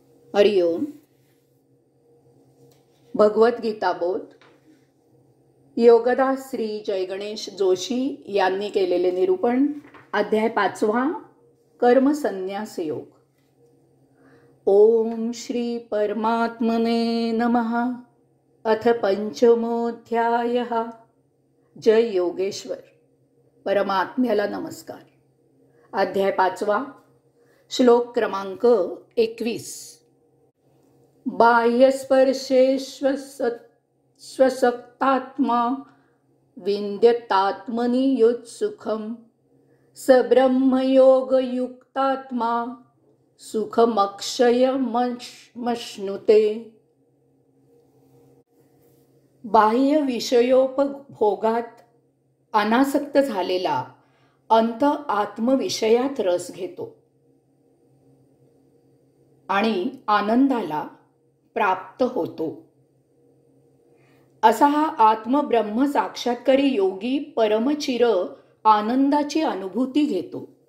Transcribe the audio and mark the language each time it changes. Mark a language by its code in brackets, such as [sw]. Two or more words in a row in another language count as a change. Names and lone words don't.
[mr] हरिओम. भगवद्गीता बोध. योगदास श्री जय गणेश जोशी यांनी केलेले निरूपण. अध्याय 5. कर्मसन्यास योग. [sa] ओम श्री परमात्मने नमः. अथ पंचमोऽध्यायः. [mr] जय योगेश्वर. परमात्म्याला नमस्कार. अध्याय 5. श्लोक क्रमांक 21. [sa] बाह्यस्पर्शेष्वसक्तात्मा विन्द्यतात्मनि योत्सुखं स ब्रह्मयोगयुक्तात्मा सुखमक्षयमश्नुते. [mr] बाह्य विषयोपभोगात अनासक्त झालेला अंत आत्मविषयात रस घेतो आणि आनंदाला प्राप्त होतो. असा हा आत्मब्रह्म साक्षात्कारी योगी परमचिर आनंदाची अनुभूती घेतो.